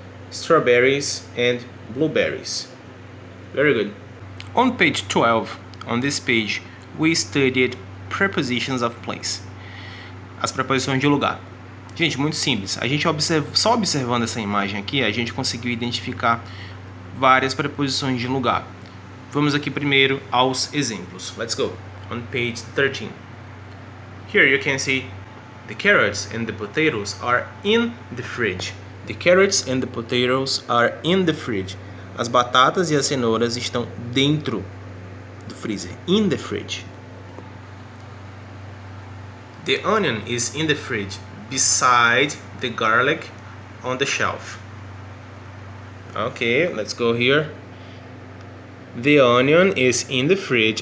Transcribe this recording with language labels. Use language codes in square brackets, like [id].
[en] Strawberries and blueberries. Very good. On page 12, on this page, we studied prepositions of place. [pt] As preposições de lugar. Gente, muito simples. A gente só observando essa imagem aqui, a gente conseguiu identificar várias preposições de lugar. Vamos aqui primeiro aos exemplos. [en] Let's go. On page 13. Here you can see the carrots and the potatoes are in the fridge. The carrots and the potatoes are in the fridge. [pt] As batatas e as cenouras estão dentro do freezer. [en] In the fridge. The onion is in the fridge beside the garlic on the shelf. Okay, let's go here. The onion is in the fridge.